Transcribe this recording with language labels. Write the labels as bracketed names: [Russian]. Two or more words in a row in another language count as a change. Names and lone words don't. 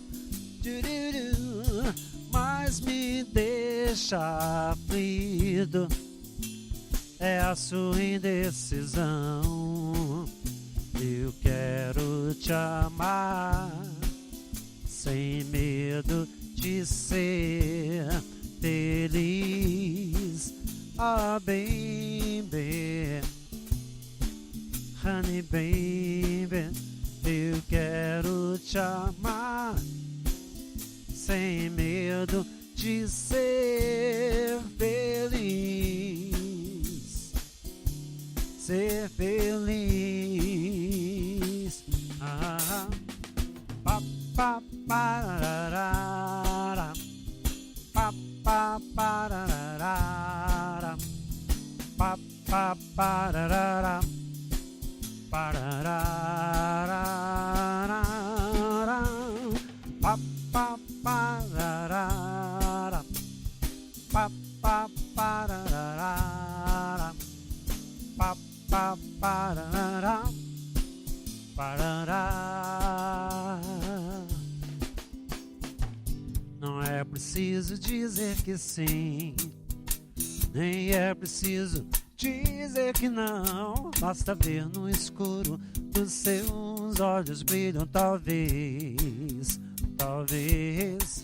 [Portuguese] Mas me deixa aflito é a sua indecisão. Eu quero te amar sem medo de ser feliz. [English] Ah, baby, honey baby, [Portuguese] eu quero te amar sem medo de ser feliz. Ser feliz. Ah, pa pa pararara, pa pa pararara, pa pa pararara, pararara, pa pa pararara, pa pa pararara, pa pa pararara, parará. Não é preciso dizer que sim, nem é preciso dizer que não. Basta ver no escuro dos seus olhos brilham, talvez, talvez.